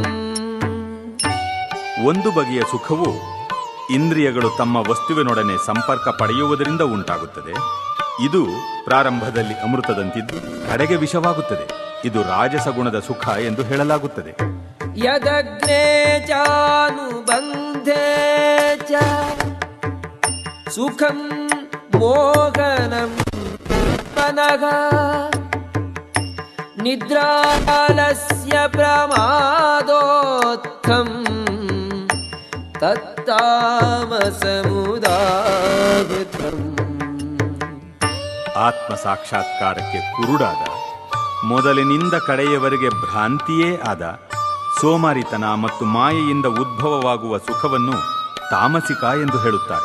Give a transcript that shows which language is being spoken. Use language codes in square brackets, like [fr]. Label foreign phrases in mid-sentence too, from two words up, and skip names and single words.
[kn] ಒಂದು ಬಗೆಯ ಸುಖವು ಇಂದ್ರಿಯಗಳು ತಮ್ಮ ವಸ್ತುವಿನೊಡನೆ ಸಂಪರ್ಕ ಪಡೆಯುವುದರಿಂದ ಉಂಟಾಗುತ್ತದೆ. ಇದು ಪ್ರಾರಂಭದಲ್ಲಿ ಅಮೃತದಂತಿದ್ದು ಕಡೆಗೆ ವಿಷವಾಗುತ್ತದೆ. ಇದು ರಾಜಸಗುಣದ ಸುಖ ಎಂದು ಹೇಳಲಾಗುತ್ತದೆ. [sa] ಯದಗ್ನೇ ಚಾನುಬಂಧೇ ಚ ಸುಖಂ ಮೋಹನಂ ಮನಃ ನಿದ್ರಾಲಸ್ಯ ಪ್ರಮಾದೋತ್ಥಂ ತತ್ತಾಮಸಮುದಾಹೃತಂ. [kn] ಆತ್ಮ ಸಾಕ್ಷಾತ್ಕಾರಕ್ಕೆ ಕುರುಡಾದ, ಮೊದಲಿನಿಂದ ಕಡೆಯವರೆಗೆ ಭ್ರಾಂತಿಯೇ ಆದ ಸೋಮಾರಿತನ ಮತ್ತು ಮಾಯೆಯಿಂದ ಉದ್ಭವವಾಗುವ ಸುಖವನ್ನು ತಾಮಸಿಕ ಎಂದು ಹೇಳುತ್ತಾರೆ.